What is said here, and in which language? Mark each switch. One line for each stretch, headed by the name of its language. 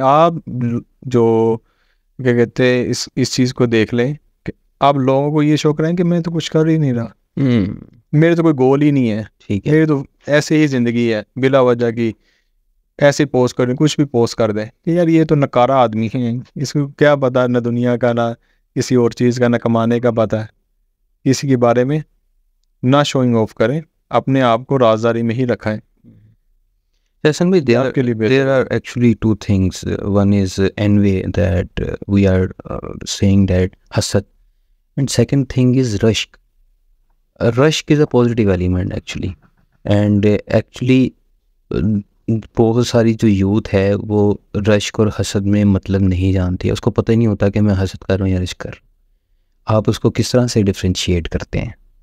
Urdu: آپ جو کیا کہتے ہیں اس چیز کو دیکھ لیں کہ آپ لوگوں کو یہ شوق رہے ہیں کہ میں تو کچھ کر ہی نہیں رہا، میرے تو کوئی گول ہی نہیں ہے، میری تو ایسے ہی زندگی ہے، بلا وجہ کی ایسے پوسٹ کر دیں، کچھ بھی پوسٹ کر دیں کہ یار یہ تو نکارا آدمی ہے، اس کو کیا پتا نہ دنیا کا، نہ کسی اور چیز کا، نہ کمانے کا پتا ہے. اسی کے بارے میں نہ شوئنگ آف کریں، اپنے آپ کو رازداری میں ہی رکھائیں.
English: Hasan bhai, there are actually two things. One is envy, that we are saying that hasad, and second thing is rashk. Rashk is a positive element actually, and actually
Urdu: بہت ساری جو یوتھ ہے وہ رشک اور حسد میں مطلب نہیں جانتی ہے، اس کو پتہ ہی نہیں ہوتا کہ میں حسد کر رہا ہوں یا رشک کر رہا ہوں. آپ اس کو کس طرح سے ڈفرینشیٹ کرتے ہیں؟